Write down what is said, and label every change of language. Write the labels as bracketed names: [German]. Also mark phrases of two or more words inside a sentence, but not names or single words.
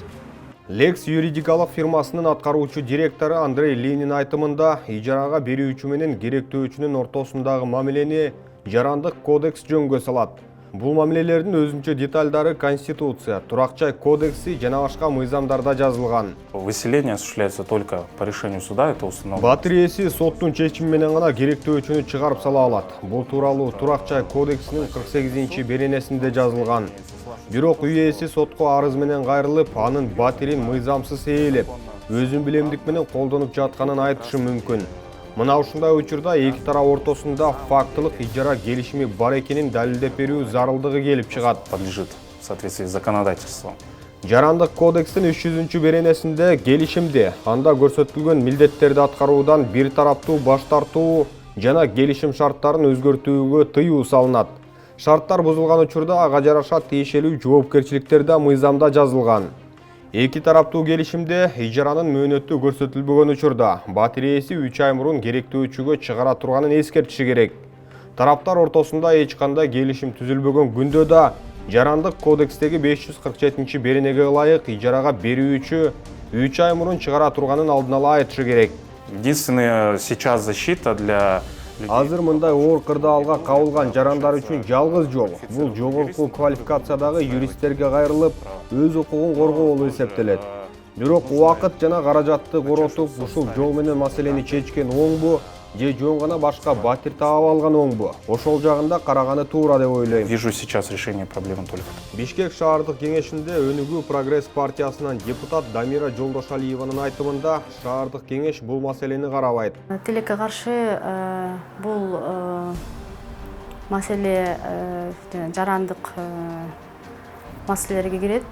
[Kyrgyz] Lex юридикалык фирмасынын аткаруучу директору Андрей Ленин айтымында, ижарага берүүчү менен керектөөчүнүн ортосундагы мамилени жарандык кодекс жөнгө салат. Бул мамилелердин өзүнчө детальдары Конституция, турак жай кодекси жана башка мыйзамдарда жазылган. [Russian] Выселение осуществляется только по решению суда, это установлено. [Kyrgyz] Батир ээси соттун чечими менен гана керектөөчүнү чыгарып сала алат. Бул тууралуу турак жай кодексинин 48-беренесинде жазылган. Бирок үй ээси сотко арыз менен кайрылып, анын батирин мыйзамсыз ээлеп, өзүн билемдик менен колдонуп жатканын айтышы мүмкүн. Мына ушундай учурда эки тарап ортосунда фактылык ижара келишими бар экенин далилдеп берүү зарылдыгы келип чыгат. [Russian] Подлежит в соответствии с законодательством. [Kyrgyz] Жарандык кодекстин 300-беренесинде келишимди, анда көрсөтүлгөн милдеттерди аткаруудан бир тараптуу баш тартуу жана келишим шарттарын өзгөртүүгө тыюу салынат. Шарттар бузулган учурда ага жараша тиешелүү жоопкерчиликтер да мыйзамда жазылган. Эки тараптуу келишимде ижаранын мөөнөтү көрсөтүлбөгөн учурда батир ээси 3 ай мурун керектөөчүгө чыгара турганын эскертиши керек. Тараптар ортосунда эч кандай келишим түзүлбөгөн күндө да жарандык кодекстеги 547-беренеге ылайык ижарага берүүчү 3 ай мурун чыгара турганын алдын ала айтышы керек. [Russian] Единственная сейчас защита для [Kyrgyz] Азыр мындай оор кырдаалга кабылган жарандар үчүн жалгыз жол бул жогорку квалификациядагы юристтерге кайрылып, өз укугун коргоо болуп эсептелет. Бирок убакыт жана каражатты коротуп, ушул жол менен маселени чечкен оңбу же жөн гана башка батир таап алган оңбу? Ошол жагында караганы туура деп ойлойм. [Russian] вижу сейчас решение проблемы только. [Kyrgyz] Бишкек шаардык кеңешинде Өнүгүү Прогресс партиясынан депутат Дамира Жолдошалиеванын айтымында шаардык кеңеш бул маселени карабайт. Тилекке каршы бул маселе жарандык маселелерге кирет.